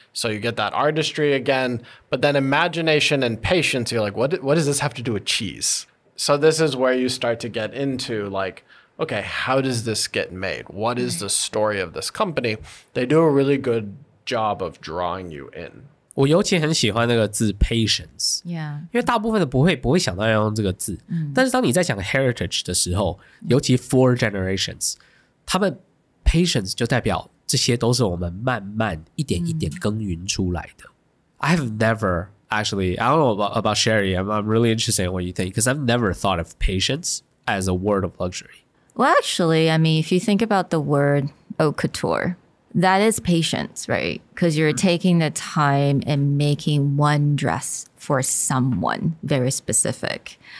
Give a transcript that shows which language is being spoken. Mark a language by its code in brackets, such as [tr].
[en] So you get that artistry again, but then imagination and patience, you're like, what does this have to do with cheese? So this is where you start to get into like, okay, how does this get made? What is the story of this company? They do a really good job of drawing you in. [zh] 我尤其很喜欢那个字 patience， [en] Yeah. [zh] 因为大部分的不会想到要用这个字，但是当你在讲 heritage 的时候，尤其 4 generations， 他们 patience 就代表这些都是我们慢慢一点一点耕耘出来的。 [en] I have never actually, I don't know about Sherry, I'm really interested in what you think, because I've never thought of patience as a word of luxury. Well, actually, I mean, if you think about the word haute couture, that is patience, right? Because you're taking the time and making one dress for someone very specific.